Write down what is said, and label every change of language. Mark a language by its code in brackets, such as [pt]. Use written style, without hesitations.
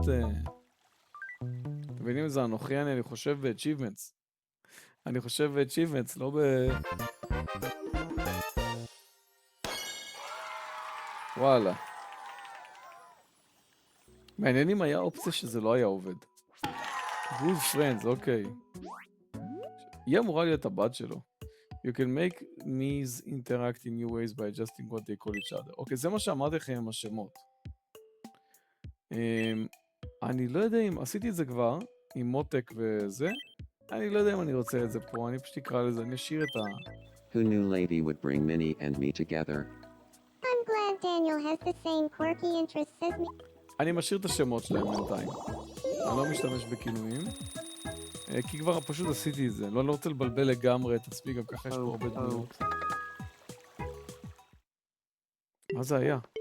[he] אתם מבינים איזה אנוכי אני חושב ב-achievements. אני חושב ב-achievements, לא ב... וואלה. מעניין אם היה אופציה שזה לא היה עובד. [en] Good friends, [he] אוקיי. היא אמורה להיות הבת שלו. [en] You can make me's interact in new ways by adjusting what they call each other. [he] אוקיי, זה מה שאמרתי לכם עם השמות. אני לא יודע אם... עשיתי את זה כבר, עם מותק וזה. אני לא יודע אם אני רוצה את זה פה, אני פשוט אקרא לזה, אני אשאיר את ה... [en] Who knew Levy would bring Minnie and me together? I'm glad Daniel has the same quirky interests as me. [he] אני משאיר את השמות שלהם בינתיים. אני לא משתמש בכינויים. כי כבר פשוט עשיתי את זה. אני לא רוצה לבלבל לגמרי את עצמי, גם ככה יש פה הרבה דמויות. מה זה היה?